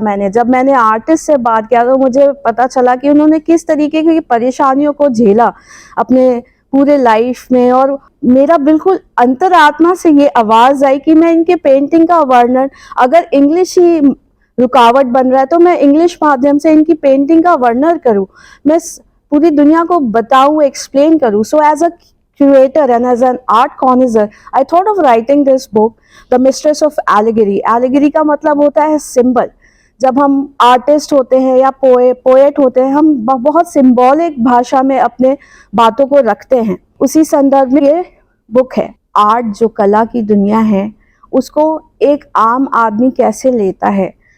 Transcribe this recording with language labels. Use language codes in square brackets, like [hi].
[hi] मैंने जब मैंने आर्टिस्ट से बात किया तो मुझे पता चला कि उन्होंने किस तरीके की परेशानियों को झेला अपने पूरे लाइफ में, और मेरा बिल्कुल अंतरात्मा से ये आवाज़ आई कि मैं इनके पेंटिंग का वर्णन, अगर इंग्लिश ही रुकावट बन रहा है तो मैं इंग्लिश माध्यम से इनकी पेंटिंग का वर्णन करूँ, मैं पूरी दुनिया को बताऊँ, एक्सप्लेन करूँ। [en] So as a curator and as an art connoisseur, I thought of writing this book, The Mistress of Allegory. [hi] Allegory का मतलब होता है सिंबल। जब हम आर्टिस्ट होते हैं या पोएट होते हैं, हम बहुत सिंबॉलिक भाषा में अपने बातों को रखते हैं। उसी संदर्भ में ये बुक है। आर्ट जो कला की दुनिया है उसको एक आम आदमी कैसे लेता है।